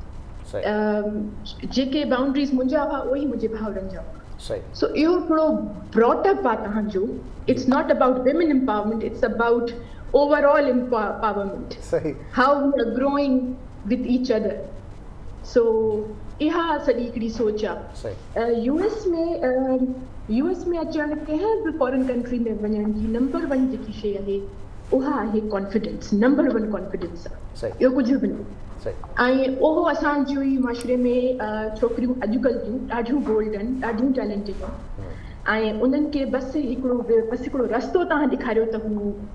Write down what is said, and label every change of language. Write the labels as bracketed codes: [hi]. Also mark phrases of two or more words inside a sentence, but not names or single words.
[sd] मिली जेके बाउंड्रीज़ मुंहिंजा हुआ उहे ई मुंहिंजे भाउरनि जा हुआ सो इहो थोरो ब्रॉटअप आहे तव्हांजो [en] It's not about women empowerment it's about overall empowerment how we are growing with each other so [sd] इहा सॼी हिकिड़ी सोच आहे यूएस में अचण कंहिं बि फॉरेन कंट्री में वञण जी नंबर 1 जेकी शइ आहे उहा आहे कॉन्फिडेंस नंबर 1 कॉन्फिडेंस आहे इहो कुझु बि न ऐं उहो असांजे ई माशरे में छोकिरियूं अॼुकल्ह जूं ॾाढियूं बोल्ड आहिनि ॾाढियूं टैलेंटेड आहिनि ऐं उन्हनि खे बसि हिकिड़ो रस्तो तव्हां ॾेखारियो त हू